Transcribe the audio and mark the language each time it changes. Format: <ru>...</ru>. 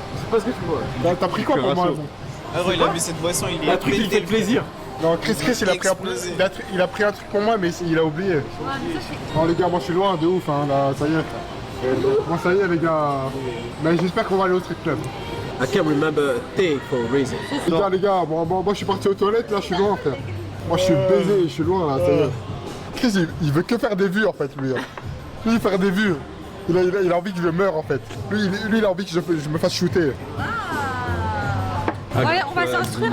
<fr>Je sais pas ce que tu vois. Bah, t'as pris quoi pour moi? Ah gros, il a vu cette boisson, il est Un truc qui fait plaisir. Non, Chris, il a pris un truc pour moi, mais il a oublié. Non, les gars, moi je suis loin de ouf, hein, là, ça y est. Bon, ça y est, les gars. Mais j'espère qu'on va aller au strip club.</fr> <en>I can't remember a thing for a reason.</en> <fr>Les gars, moi je suis parti aux toilettes, là, je suis loin, frère. Moi je suis baisé, je suis loin, là, ça y est. Chris, il veut que faire des vues, en fait, lui. Lui, faire des vues. Il a envie que je meure, en fait. Lui, il a envie que je me fasse shooter. Ouais, on va s'instruire.</fr>